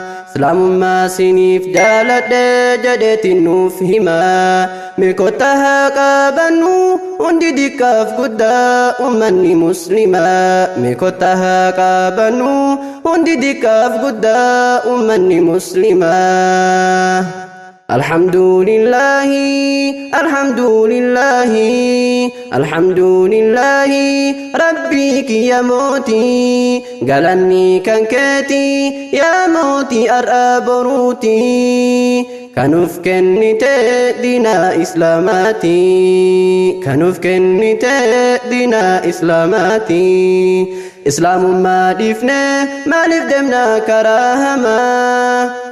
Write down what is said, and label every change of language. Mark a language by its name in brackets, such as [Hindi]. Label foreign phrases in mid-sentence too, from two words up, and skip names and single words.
[Oromo] Islaamummaa siniif jaaladhe jedheeti nuuf hima. Mee kotta haa qaabannu hundi diqqaaf guddaa ummanni muslimaa. Mee kotta haa qaabannu hundi diqqaaf guddaa ummanni muslimaa. [Arabic] الحمد لله، الحمد لله، الحمد لله ربي [Oromo] kee yaa mootii. Galanni kan keeti yaa mootii ar'aa boruuti. Kan of kennite diina Islaamaati. Kan of kennite diina Islaamaati. Islaamummaa dhiifne maaliif deemna karaa hamaa?